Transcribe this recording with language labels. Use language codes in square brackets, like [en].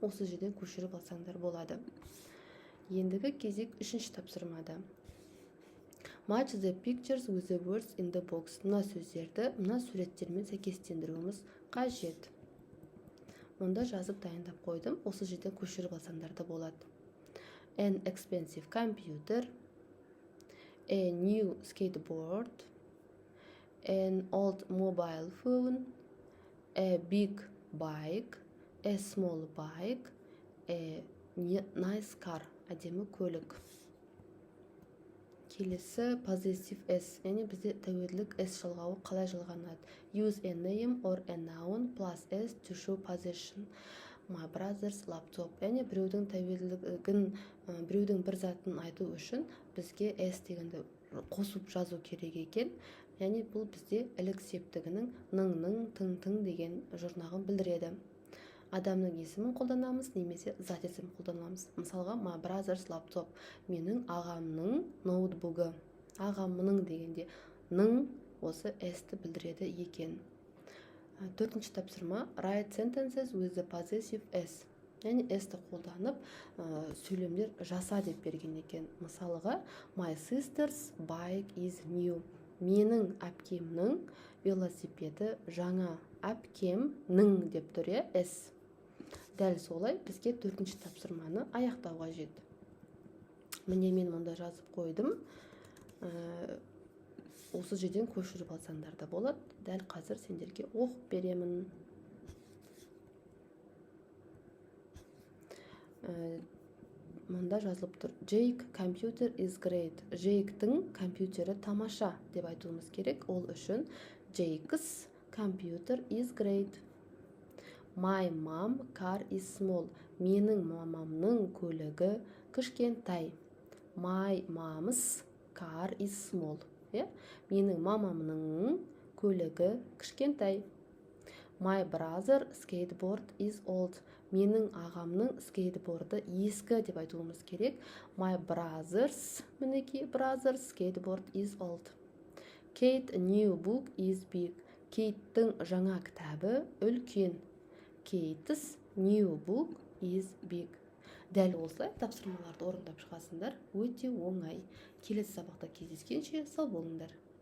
[kk] Осы жерден көшіріп алсаңдар болады. Ендігі кезек 3-ші тапсырмада. [en] Match the pictures with the words in the box. [kk] Мына сөздерді мына суреттермен сәйкестендіруіміз қажет. Мұнда жазып дайындап қойдым. Осы жерден көшіріп алсаңдар да болады. [en] An expensive computer, a new skateboard, an old mobile phone, a big bike, a small bike, a nice car. [kk] Әдемі көлік. Келесі possessive s. Яғни бізде тәуелділік s жалғауы қалай жалғанады? [en] Use a name or a noun plus s to show possession. My brother's laptop. [kk] Яғни біреудің тәуелділігін, біреудің бір затын айту үшін бізге s дегенді қосып жазу керек екен. Яғни бұл бізде ілік септігінің ның, тың деген жұрнағын білдіреді. Адамның есімін қолданамыз, немесе зат есімін қолданамыз. Мысалға, [en] my brother's laptop. [kk] Менің ағамның ноутбугі. Ағамның дегенде ның осы s-ті білдіреді екен. 4-ші тапсырма. [en] Write sentences with the possessive s. [kk] Яғни s-ті қолданып, сөйлемдер жаса деп берген екен. Мысалыға, [en] my sister's bike is new. [kk] Менің әпкемнің велосипеді жаңа. Әпкемнің деп тұр, s. Дәл солай бізге 4-ші тапсырманы аяқтауға жет. Міне мен мұнда жазып қойдым. Осы жерден көшіріп алсаңдар да болады. Дәл қазір сендерге оқып беремін. Мұнда жазылып тұр. [en] Jake computer is great. [kk] Jake'тің компьютері тамаша деп айтуымыз керек. Ол үшін [en] Jake's computer is great. My mom car is small. [kk] Менің мамамның көлігі кішкентай. [en] My mom's car is small. [kk] иә? Менің мамамның көлігі кішкентай. [en] My brother skateboard is old. [kk] Менің ағамның скейтборды ескі деп айтуымыз керек. [en] My brother's, [kk] мінекей, [en] brother's skateboard is old. Kate new book is big. [kk] Кейттің жаңа кітабы үлкен. [en] Kate's new book is big. [kk] Дәл осылай тапсырмаларды орындап шығасыңдар. Өте оңай. Келесі сабақта кездескенше сау болыңдар.